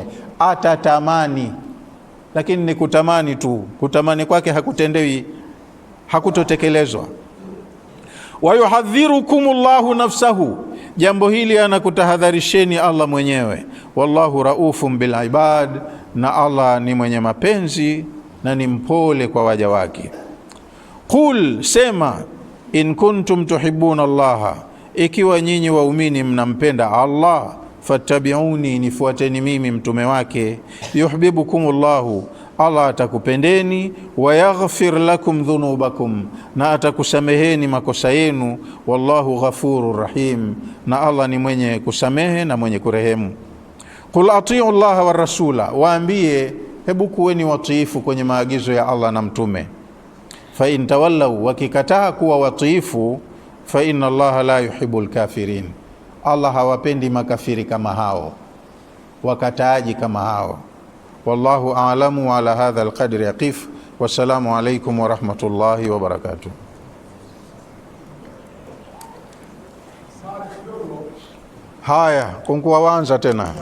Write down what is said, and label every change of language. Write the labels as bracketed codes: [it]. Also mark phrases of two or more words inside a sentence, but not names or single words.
[sw] Atatamani, lakini ni kutamani tu, kutamani kwake hakutendewi, hakutotekelezwa. [ar] ويحذركم الله نفسه, [sw] jambo hili anakutahadharisheni Allah mwenyewe. [ar] والله رؤوف بالعباد, [sw] na Allah ni mwenye mapenzi na ni mpole kwa waja wake. Qul, sema, [ar] إن كنتم تحبون الله, [sw] ikiwa nyinyi waumini mnampenda Allah, fattabi'uni, nifuateni mimi mtume wake. Yuhibbukumullahu, Allah atakupendeni. [ar] ويغفر لكم ذنوبكم, [sw] na atakusameheni makosa yenu. [ar] والله غفور رحيم, [sw] na Allah ni mwenye kusamehe na mwenye kurehemu. [ar] قل أطيعوا الله والرسول, [sw] waambie hebu kuweni watiifu kwenye maagizo ya Allah na mtume. [ar] فإن تولوا, [sw] wakikataa kuwa watiifu, [ar] فإن الله لا يحب الكافرين, [sw] Allah hawapendi makafiri kama hao, wakataaji kama hao. [ar] والله أعلم. على هذا القدر نقف والسلام عليكم ورحمة الله وبركاته. [sw] Haya, kunkuwa wanza tena.